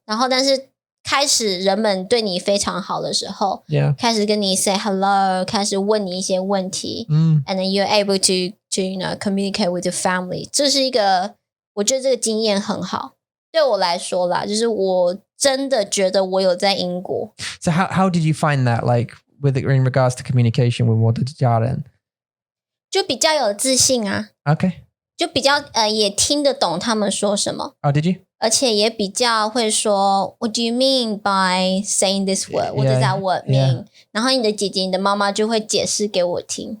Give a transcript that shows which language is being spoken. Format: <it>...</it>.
<zh>然后但是开始人们对你非常好的时候，开始跟你 say hello， 开始问你一些问题，</zh> <en>and then you're able to you know communicate with your family，</en> <zh>这是一个我觉得这个经验很好，对我来说啦，就是我真的觉得我有在英国。</zh> <en>So how did you find that like in regards to communication with</en> <zh>我的家人？就比较有自信啊。</zh> <en>Okay。</en> <zh>就比较也听得懂他们说什么。</zh> <en>Oh, did you?</en> <zh>而且也比较会说</zh> <en>What do you mean by saying this word? What does that word mean?</en> <zh>然后你的姐姐、你的妈妈就会解释给我听。</zh>